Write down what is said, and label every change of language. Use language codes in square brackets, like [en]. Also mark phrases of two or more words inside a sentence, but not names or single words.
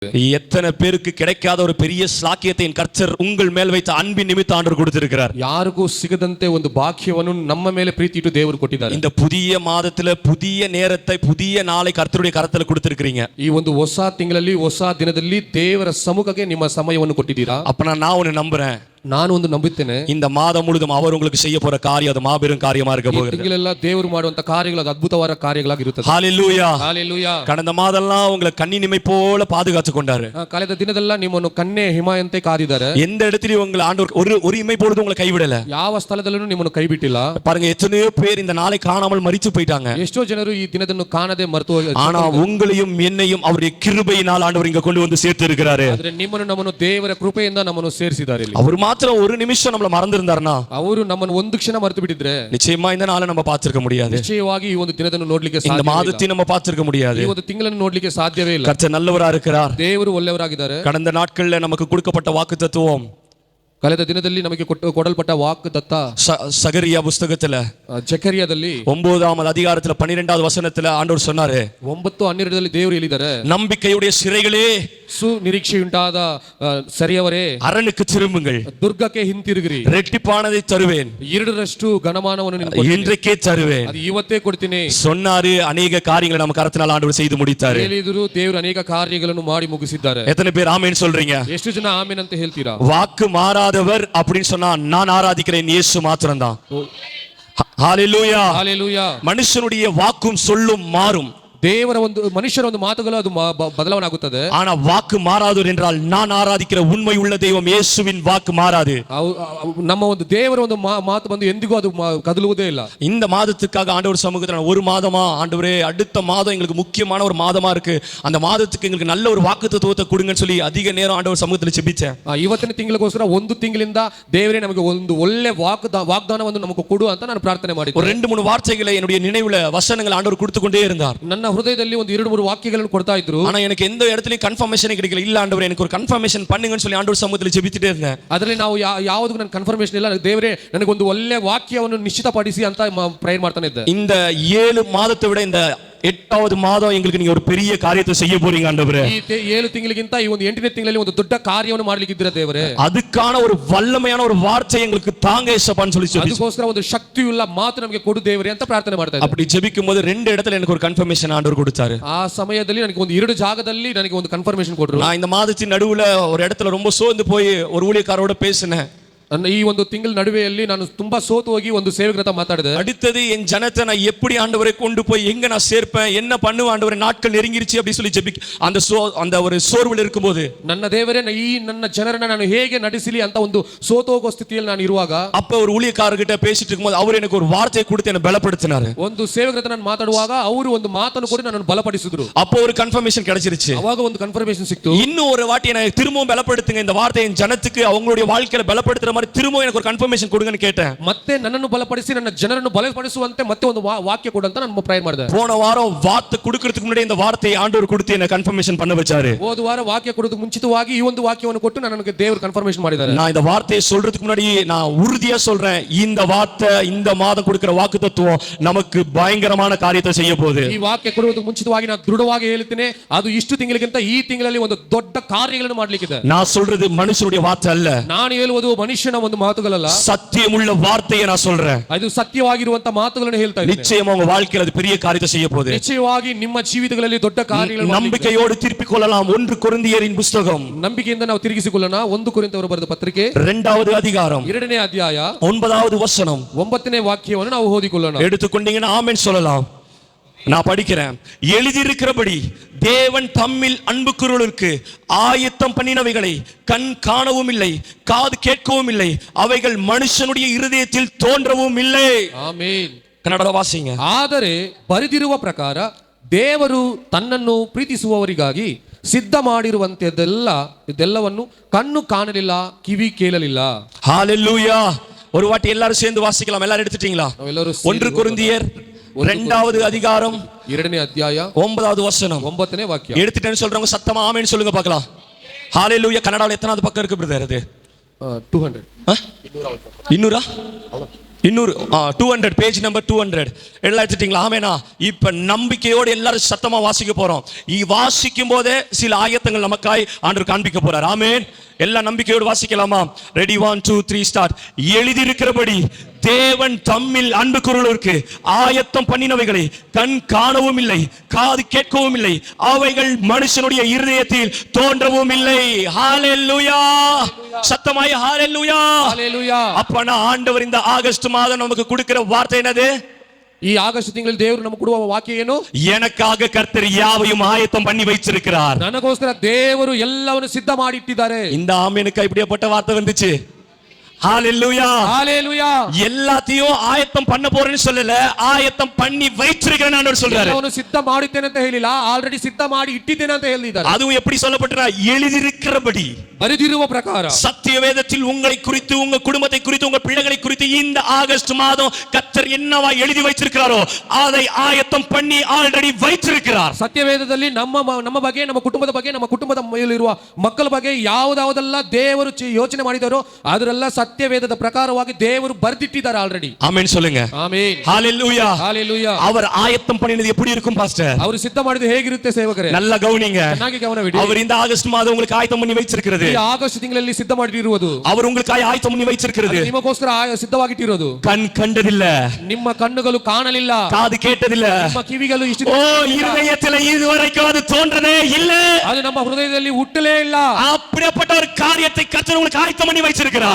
[ta] எத்தனை பேருக்கு கிடைக்காத ஒரு பெரிய ஸ்லாக்கியத்தை கர்த்தர் உங்கள் மேல் வைத்த அன்பின் நிமித்த ஆண்டவர் கொடுத்திருக்கிறார். [kn] ಯಾರಿಗೂ ಸಿಗದಂತೆ ಒಂದು ಭಾಗ್ಯವನ್ನು ನಮ್ಮ ಮೇಲೆ ಪ್ರೀತಿ ಇಟ್ಟು ದೇವರು ಕೊಟ್ಟಿದ್ದಾರೆ. [ta] இந்த புதிய மாதத்துல புதிய நேரத்தை புதிய நாளை கர்த்தருடைய கரத்துல கொடுத்திருக்கீங்க. [kn] ಈ ಒಂದು ಹೊಸ ತಿಂಗಳಲ್ಲಿ ಹೊಸ ದಿನದಲ್ಲಿ ದೇವರ ಸಮ್ಮುಖಕ್ಕೆ ನಿಮ್ಮ ಸಮಯವನ್ನು ಕೊಟ್ಟಿದ್ದೀರಾ. [ta] அப்ப நான் ஒன்னு நம்புறேன், [kn] ನಾನು ಒಂದು ನಂಬುತ್ತೇನೆ, [ta] இந்த மாதம் முழுதும் அவர் உங்களுக்கு செய்ய போற காரியம் அது மாபெரும் காரியமா இருக்க போகிறது. [kn] ತಿಂಗಳೆಲ್ಲ ದೇವರು ಮಾಡುವಂತ ಕಾರ್ಯಗಳು ಅದು ಅದ್ಭುತವಾದ ಕಾರ್ಯಗಳಾಗಿರುತ್ತದೆ. [ta] ஹalleluya ஹalleluya. கடந்த மாதம்லாம் உங்களை கண்ணினிமை போல பாதுகாத்து கொண்டாரு. [kn] ಕಳೆದ ದಿನದಲ್ಲ ನಿಮ್ಮನ್ನು ಕನ್ನೆ ಹಿಮಾಯಂತೆ ಕಾದಿದ್ದಾರೆ. [ta] எந்த இடத்துலயும் உங்களை ஆண்டவர் ஒரு இமை பொழுது உங்களை கைவிடல. [kn] ಯಾವ ಸ್ಥಳದಲ್ಲೂ ನಿಮ್ಮನ್ನು ಕೈ ಬಿಟ್ಟಿಲ್ಲ. [ta] பாருங்க, எத்தனையோ பேர் இந்த நாளை காணாமல் மரித்து போயிட்டாங்க. [kn] ಎಷ್ಟೋ ಜನರು ಈ ದಿನದನ್ನು ಕಾಣದೆ ಮರೆತು ಹೋಗಿದ್ದಾರೆ. [ta] ஆனா உங்களையும் என்னையும் அவருடைய கிருபையினால் ஆண்டவர் இங்க கொண்டு வந்து சேர்த்து இருக்கிறாரு. [kn] ಆದ್ರೆ ನಿಮ್ಮನ್ನು ನಮ್ಮನ್ನು ದೇವರ ಕೃಪೆಯಿಂದ ನಮ್ಮನ್ನು ಸೇರಿಸಿದ್ದಾರೆ. [ta] அவர் மாத்திரம் ஒரு நிமிஷம் நம்மள மறந்திருந்தாருன்னா, [kn] ಅವರು ನಮ್ಮನ್ನು ಒಂದು ಕ್ಷಣ ಮರೆತು ಬಿಟ್ಟಿದ್ರೆ [ta] நிச்சயமா இந்த நாளை நம்ம பார்த்திருக்க முடியாது. [kn] ನಿಶ್ಚಯವಾಗಿ ಈ ಒಂದು ದಿನವನ್ನು ನೋಡ್ಲಿಕ್ಕೆ [ta] இந்த [kn] ಸಾಧ್ಯವಿಲ್ಲ. [ta] மாதத்தை நம்ம பார்த்திருக்க முடியாது. [kn] ಈ ಒಂದು ತಿಂಗಳನ್ನು ನೋಡ್ಲಿಕ್ಕೆ ಸಾಧ್ಯವೇ ಇಲ್ಲ. [ta] கர்த்தர் நல்லவரா இருக்கிறார். [kn] ದೇವರು ಒಳ್ಳೆಯವರಾಗಿದ್ದಾರೆ. [ta] கடந்த நாட்கள்ல நமக்கு கொடுக்கப்பட்ட வாக்குத்தத்தம், [kn] ಕಳೆದ ದಿನದಲ್ಲಿ ನಮಗೆ ಕೊಡಲ್ಪಟ್ಟ ವಾಕ್ ದತ್ತ [ta] சகரியா புஸ்தகத்துல [kn] ಜಕರಿಯಾದಲ್ಲಿ [ta] 9வது அதிகாரத்துல 12வது வசனத்துல ஆண்டவர் சொன்னாரு, [kn] 9:12 ದೇವರು ಹೇಳಿದ್ದಾರೆ, [ta] நம்பிக்கையுடைய சிறைகளே, [kn] ಸುನಿರೀಕ್ಷೆಯುಂಟಾದ ಸರಿಯವರೇ, [ta] அரணுக்கு திரும்புங்கள், [kn] ದುರ್ಗಕ್ಕೆ ಹಿಂತಿರುಗಿರಿ, [ta] ரெட்டிப்பானதை தருவேன், [kn] ಎರಡರಷ್ಟು ಘನಮಾನವನ್ನು ನಿನಗೆ [ta] இன்றைக்கே தருவேன். [kn] ಅದು ಇವತ್ತೇ ಕೊಡ್ತೀನಿ [ta] சொன்னாரு. அநேக காரியங்களை நம்ம கரத்தினால் ஆண்டவர் செய்து முடித்தாரு. [kn] ಹೇಳಿದ್ರು, ದೇವರು ಅನೇಕ ಕಾರ್ಯಗಳನ್ನು ಮಾಡಿ ಮುಗಿಸಿದ್ದಾರೆ. [ta] எத்தனை பேர் ஆமென் சொல்றீங்க? [kn] ಎಷ್ಟು ಜನ ಆಮೆನ್ ಅಂತ ಹೇಳ್ತೀರಾ? [ta] வாக்கு மாறாதவர் அப்படின்னு சொன்னா நான் ஆராதிக்கிறேன் இயேசு மாத்திரம்தான். ஹalleluya. ஹalleluya. மனுஷனுடைய வாக்கும் சொல்லும் மாறும். [kn] ದೇವರ ಒಂದು ಮನುಷ್ಯರ ಒಂದು ಮಾತುಗಳು ಅದು ಬದಲಾವಣೆ ಆಗುತ್ತದೆ. [ta] ஆனா வாக்கு மாறாதவர் என்றால் நான் ஆராதிக்கிற உண்மை உள்ள தெய்வம் இயேசுவின் வாக்கு மாறாது. [kn] ನಮ್ಮ ಒಂದು ದೇವರ ಒಂದು ಮಾತು ಬಂದು ಎಂದಿಗೂ ಅದು ಕದಲುವುದೇ ಇಲ್ಲ. [ta] இந்த மாதத்துக்காக ஆண்டவர் சமூகத்துல ஒரு மாதமா ஆண்டவரே அடுத்த மாதம் எங்களுக்கு முக்கியமான ஒரு மாதமா இருக்கு, அந்த மாதத்துக்கு எங்களுக்கு நல்ல ஒரு வாக்குத்தத்தத்தை கொடுங்கன்னு சொல்லி அதிக நேரம் ஆண்டவர் சமூகத்துல ஜெபிச்சேன். [kn] ಇವತ್ತಿನ ತಿಂಗಳಿಗೋಸ್ಕರ ಒಂದು ತಿಂಗಳಿಂದ ದೇವರೇ ನಮಗೆ ಒಂದು ಒಳ್ಳೆ ವಾಗ್ದಾನವನ್ನು ನಮಗೆ ಕೊಡು ಅಂತ ನಾನು ಪ್ರಾರ್ಥನೆ ಮಾಡಿದ್ದೆ. [ta] ஒரு 2-3 வார்த்தைகளை என்னுடைய நினைவுல வசனங்கள் ஆண்டவர் கொடுத்து கொண்டே இருந்தார். [kn] ನನ್ನ ಹೃದಯದಲ್ಲಿ ಒಂದು 2-3 ವಾಕ್ಯಗಳನ್ನು ಕೊಡ್ತಾ ಇದ್ರು. [ta] ஆனா எனக்கு எந்த இடத்துலயும் கன்ஃபர்மேஷன் கிடைக்கல. இல்ல ஆண்டவரே எனக்கு ஒரு கன்ஃபர்மேஷன் பண்ணுங்கன்னு சொல்லி ஆண்டவர் சமூகத்துல ஜெபிச்சிட்டே இருந்தேன். [kn] ಅದರಲ್ಲಿ ನಾವು ಯಾವುದಕ್ಕೂ ನನ್ನ ಕನ್ಫರ್ಮೇಷನ್ ಇಲ್ಲ. ದೇವರೇ ನನಗೆ ಒಂದು ಒಳ್ಳೆ ವಾಕ್ಯವನ್ನು ನಿಶ್ಚಿತಪಡಿಸಿ ಅಂತ ಪ್ರೇಯರ್ ಮಾಡ್ತಾನೆ ಇದ್ದೆ. [ta] இந்த 7 மாதத்தை விட இந்த 8வது மாதம் எங்களுக்கு நீங்க ஒரு பெரிய காரியத்தை செய்ய போறீங்க ஆண்டவரே. [kn] ಈ 7 ತಿಂಗಳಿಗಿಂತ ಈ ಒಂದು 8ನೇ ತಿಂಗಳಲ್ಲಿ ಒಂದು ದೊಡ್ಡ ಕಾರ್ಯವನ್ನು ಮಾಡಲಿಕ್ಕೆ ಇದ್ದೀರಾ ದೇವರೇ. [ta] அதுக்கான ஒரு வல்லமையான ஒரு வார்த்தை எங்களுக்கு தாங்க இயேசுப்பான்னு சொல்லி ஜெபிச்சேன். [kn] ಅದಕ್ಕೋಸ್ಕರ ಒಂದು ಶಕ್ತಿಯುಳ್ಳ ಮಾತು ನಮಗೆ ಕೊಡು ದೇವರೇ ಅಂತ ಪ್ರಾರ್ಥನೆ ಮಾಡ್ತಾ ಇದ್ದೆ. [ta] அப்படி ஜெபிக்கும்போது 2 இடத்துல எனக்கு ஒரு கன்ஃபர்மேஷன் ஆண்டவர் கொடுத்தாரு. [kn] ಆ ಸಮಯದಲ್ಲಿ ನನಗೆ ಒಂದು 2 ಜಾಗದಲ್ಲಿ ನನಗೆ ಒಂದು ಕನ್ಫರ್ಮೇಷನ್ ಕೊಟ್ಟರು. [ta] நான் இந்த மாதத்தின் நடுவுல ஒரு இடத்துல ரொம்ப சோர்ந்து போய் ஒரு ஊழியக்காரரோட பேசினேன். [kn] ಈ ಒಂದು ತಿಂಗಳ ನಡುವೆಯಲ್ಲಿ ನಾನು ತುಂಬಾ ಸೋತು ಹೋಗಿ ಒಂದು ಸೇವಕರ ಹತ್ರ ಮಾತಾಡಿದೆ. [ta] அடுத்தது என் ஜனத்தை நான் எப்படி ஆண்டவரை கொண்டு போய் எங்க நான் சேர்ப்பேன், என்ன பண்ணுவேன் ஆண்டவரே, நாட்கள் நெருங்கிருச்சு அப்படி சொல்லி அந்த ஒரு சோர்வில் இருக்கும்போது, [kn] ನನ್ನ ದೇವರೇ ಈ ನನ್ನ ಜನರನ್ನ ನಾನು ಹೇಗೆ ನಡೆಸಲಿ ಅಂತ ಒಂದು ಸೋತು ಹೋಗೋ ಸ್ಥಿತಿಯಲ್ಲಿ ನಾನು ಇರುವಾಗ, [ta] அப்ப ஒரு ஊழியக்காரர்கிட்ட பேசிட்டு இருக்கும்போது அவர் எனக்கு ஒரு வார்த்தையை கொடுத்து என்ன பலப்படுத்தினாரு. [kn] ಒಂದು ಸೇವಕರ ಹತ್ರ ನಾನು ಮಾತಾಡುವಾಗ ಅವರು ಒಂದು ಮಾತನ್ನು ಕೊಡಿ ನನ್ನನ್ನು ಬಲಪಡಿಸಿದ್ರು. [ta] அப்போ ஒரு கன்ஃபர்மேஷன் கிடைச்சிருச்சு. [kn] ಅವಾಗ ಒಂದು ಕನ್ಫರ್ಮೇಷನ್ ಸಿಕ್ತು. [ta] இன்னும் ஒரு வாட்டி எனக்கு திரும்பவும் பலப்படுத்துங்க, இந்த வார்த்தையை என் ஜனத்துக்கு அவங்களுடைய வாழ்க்கையில பலப்படுத்துற திரும்ப எனக்கு ஒரு கன்ஃபர்மேஷன் கொடுங்கன்னு கேட்டேன். [kn] ಮತ್ತೆ ನನ್ನನ್ನು ಬಲಪಡಿಸಿ ನನ್ನ ಜನರನ್ನು ಬಲಪಡಿಸುವಂತೆ ಮತ್ತೆ ಒಂದು ವಾಕ್ಯ ಕೊಡು ಅಂತ ನಾನು ಪ್ರೇ ಮಾಡಿದೆ. [ta] போன வாரம் வார்த்தை கொடுக்கிறதுக்கு முன்னாடி இந்த வார்த்தையை ஆண்டவர் கொடுத்து என்ன கன்ஃபர்மேஷன் பண்ண வச்சாரு. [kn] ಹೋದ ವಾರ ವಾಕ್ಯ ಕೊಡೋದಕ್ಕೆ ಮುಂಚಿತವಾಗಿ ಈ ಒಂದು ವಾಕ್ಯವನ್ನು ಕೊಟ್ಟು ನನಗೆ ದೇವರು ಕನ್ಫರ್ಮೇಷನ್ ಮಾಡಿದ್ದಾರೆ. [ta] நான் இந்த வார்த்தையை சொல்றதுக்கு முன்னாடி நான் உறுதியா சொல்றேன், இந்த வார்த்தை இந்த மாதம் கொடுக்கிற வாக்குத்தத்தம் நமக்கு பயங்கரமான காரியத்தை செய்ய போகுது. [kn] ಈ ವಾಕ್ಯ ಕೊಡುವುದಕ್ಕೆ ಮುಂಚಿತವಾಗಿ ನಾನು ದೃಢವಾಗಿ ಹೇಳ್ತೀನಿ, ಅದು ಇಷ್ಟು ತಿಂಗಳಿಗಿಂತ ಈ ತಿಂಗಳಲ್ಲಿ ಒಂದು ದೊಡ್ಡ ಕಾರ್ಯಗಳನ್ನು ಮಾಡಲಿಕ್ಕಿದೆ. [ta] நான் சொல்றது மனுஷனுடைய வார்த்தை அல்ல, [kn] ನಾನು ಹೇಳುವುದು ಮನುಷ್ಯನ ಒಂದು ಮಾತುಗಳಲ್ಲ, [ta] சத்தியமுள்ள வார்த்தையை நான் சொல்றேன். [kn] ಅದು ಸತ್ಯವಾಗಿರುವಂತ ಮಾತುಗಳನ್ನು ಹೇಳ್ತಾ ಇದ್ದೀನಿ. [ta] நிச்சயமா உங்க வாழ்க்கையில அது பெரிய காரியத்தை செய்ய போகுது. [kn] ನಿಶ್ಚಯವಾಗಿ ನಿಮ್ಮ ಜೀವಿತಗಳಲ್ಲಿ ದೊಡ್ಡ ಕಾರ್ಯಗಳನ್ನು [ta] நம்பிக்கையோடு திருப்பிக் கொள்ளலாம். 1 கொரிந்தியரின் புத்தகம், [kn] ನಂಬಿಕೆಯಿಂದ ನಾವು ತಿರುಗಿಸಿಕೊಳ್ಳೋಣ. 1 ಕೊರಿಂಥದವರು ಬರೆದ ಪತ್ರಿಕೆ [ta] 2வது அதிகாரம் [kn] 2ನೇ ಅಧ್ಯಾಯ [ta] 9வது வசனம் [kn] 9ನೇ ವಾಕ್ಯವನ್ನು ನಾವು ಓದಿಕೊಳ್ಳೋಣ. [ta] எடுத்துக்கொண்டீங்கன்னா ஆமென் சொல்லலாம். நான் படிக்கிறேன். எழுதியிருக்கிறபடி தேவன் தம்மில் அன்பு கூறுவதற்கு ஆயத்தம் பண்ணினவைகளை கண் காணவும் இல்லை, காது கேட்கவும் இல்லை, அவைகள் மனுஷனுடைய இருதயத்தில் தோன்றவும் இல்லை. [kn] ಆಮೆನ್. [ta] கன்னட வாசிங்க. [kn] ಆದರೆ ಬರೆದಿರುವ ಪ್ರಕಾರ ದೇವರು ತನ್ನನ್ನು ಪ್ರೀತಿಸುವವರಿಗಾಗಿ ಸಿದ್ಧ ಮಾಡಿರುವಂತದ್ದೆಲ್ಲವನ್ನು ಕಣ್ಣು ಕಾಣಲಿಲ್ಲ, ಕಿವಿ ಕೇಳಲಿಲ್ಲ. [ta] ஹalleluya. ஒரு வாட்டி எல்லாரும் சேர்ந்து வாசிக்கலாம். எல்லாரும் எடுத்துட்டீங்களா? 1 கொரிந்தியர் 2வது அதிகாரம் [kn] 2ನೇ ಅಧ್ಯಾಯ [ta] 9வது வசனம் [kn] 9ನೇ ವಾಕ್ಯ. [ta] எடுத்துட்டேன்னு சொல்றவங்க சத்தமா ஆமென் சொல்லுங்க பார்க்கலாம். ஹalleluya. கன்னடால எத்தனாவது பக்கம் இருக்கு பிரதர்? அது 200. 200? இன்னொரு 200 [en] page number [ta] 200 எல்லாம் எடுத்துட்டீங்களா? ஆமேனா? இப்ப நம்பிக்கையோடு எல்லாரும் சத்தமா வாசிக்க போறோம். வாசிக்கும் போதே சில ஆயத்தங்கள் நமக்காய் ஆண்டவர் காண்பிக்க போறார். ஆமேன். எல்லா நம்பிக்கையோடு வாசிக்கலாமா? ரெடி 1 2 3 ஸ்டார்ட். எழுதியிருக்கிறபடி தேவன் தம்மில் அன்பு கூறுவோருக்கு ஆயத்தம் பண்ணினவைகளை கண் காணவும் இல்லை, காது கேட்கவும் இல்லை, அவைகள் மனுஷனுடைய இருதயத்தில் தோன்றவும் இல்லை. ஹalleluya! சத்தமாய் ஹalleluya! ஹalleluya! அப்பனா ஆண்டவர் இந்த ஆகஸ்ட் மாதம் நமக்கு கொடுக்கிற வார்த்தை என்னது? [kn] ಈ ಆಗಸ್ಟ್ ತಿಂಗಳಲ್ಲಿ ದೇವರು ನಮಗೆ ಕೊಡುವ ವಾಕ್ಯ ಏನು? [ta] எனக்காக கர்த்தர் யாவையும் ஆயத்தம் பண்ணி வைச்சிருக்கிறார். [kn] ನನಗೋಸ್ಕರ ದೇವರು ಎಲ್ಲವನ್ನು ಸಿದ್ಧ ಮಾಡಿ ಇಟ್ಟಿದ್ದಾರೆ. [ta] இந்த ஆமெனுக்கு இப்படிப்பட்ட வார்த்தை வந்துச்சு. ஹalleluya! ஹalleluya! எல்லாத்தையும் ஆயத்தம் பண்ண போறேன்னு சொல்லல, ஆயத்தம் பண்ணி வைச்சிருக்கிறேன்னு ஆண்டவர் சொல்றாரு. [kn] ಎಲ್ಲವನ್ನು ಸಿದ್ಧ ಮಾಡುತ್ತೇನೆ ಅಂತ ಹೇಳಿಲ್ಲ, ಆಲ್ರೆಡಿ ಸಿದ್ಧ ಮಾಡಿ ಇಟ್ಟಿದ್ದೇನೆ ಅಂತ ಹೇಳಿದ್ದಾರೆ. [ta] அதுவும் எப்படி சொல்லப்பட்டா? எழுதியிருக்கிறபடி, [kn] ಬರೆದಿರುವ ಪ್ರಕಾರ. [ta] சத்திய வேதத்தில் உங்களை குறித்து, உங்க குடும்பத்தை குறித்து, உங்க பிள்ளைகளை குறித்து இந்த ஆகஸ்ட் மாதம் கர்த்தர் என்னவா எழுதி வைச்சிருக்கிறாரோ அதை ஆயத்தம் பண்ணி ஆல்ரெடி வைச்சிருக்கிறார். [kn] ಸತ್ಯವೇದದಲ್ಲಿ ನಮ್ಮ ಬಗ್ಗೆ, ನಮ್ಮ ಕುಟುಂಬದ ಬಗ್ಗೆ, ನಮ್ಮ ಕುಟುಂಬದ ಮೇಲಿರುವ ಮಕ್ಕಳ ಬಗ್ಗೆ ಯಾವುದೆಲ್ಲ ದೇವರು ಯೋಚನೆ ಮಾಡಿದಾರೋ ಅದರೆಲ್ಲ ಸತ್ಯವೇದದ ಪ್ರಕಾರವಾಗಿ ದೇವರು ಬರೆದಿಟ್ಟಿದ್ದಾರೆ ಆಲ್ರೆಡಿ. [ta] ಆಮೆನ್ சொல்லுங்க. [kn] ಆಮೆನ್. [ta] ஹalleluya! ஹalleluya! அவர் ஆயத்தம் பண்ணினது எப்படி இருக்கும் பாஸ்டர்? [kn] ಅವರು ಸಿದ್ಧ ಮಾಡಿದ್ದು ಹೇಗಿರುತ್ತೆ ಸೇವಕರೇ? [ta] நல்ல கவனிங்க. [kn] ಚೆನ್ನಾಗಿ ಗಮನವಿಡಿ. [ta] அவர் இந்த ஆகஸ்ட் மாதம் உங்களுக்கு ஆயத்தம் பண்ணி வைச்சிருக்கிறது. [kn] ಈ ಆಗಸ್ಟ್ ತಿಂಗಳಲ್ಲಿ ಸಿದ್ಧ ಮಾಡಿರುವುದು. [ta] அவர் உங்களுக்காக ஆயத்தம் பண்ணி வைச்சிருக்கிறது. [kn] ನಿಮಗೋಸ್ಕರ ಸಿದ್ಧವಾಗಿಟ್ಟಿರೋದು. [ta] கண் கண்டதில்ல, [kn] ನಿಮ್ಮ ಕಣ್ಣುಗಳು ಕಾಣಲಿಲ್ಲ, [ta] காது கேட்டதில்ல, [kn] ನಿಮ್ಮ ಕಿವಿಗಳು ಇಷ್ಟು [ta] இருதயத்தில் இதுவரைக்கும் அது தோன்றதே இல்ல, [kn] ಅದು ನಮ್ಮ ಹೃದಯದಲ್ಲಿ ಹುಟ್ಟಲೇ ಇಲ್ಲ. [ta] அப்படிப்பட்ட ஒரு காரியத்தை கர்த்தர் உங்களுக்கு ஆயத்தம் பண்ணி வைச்சிருக்கிறார்.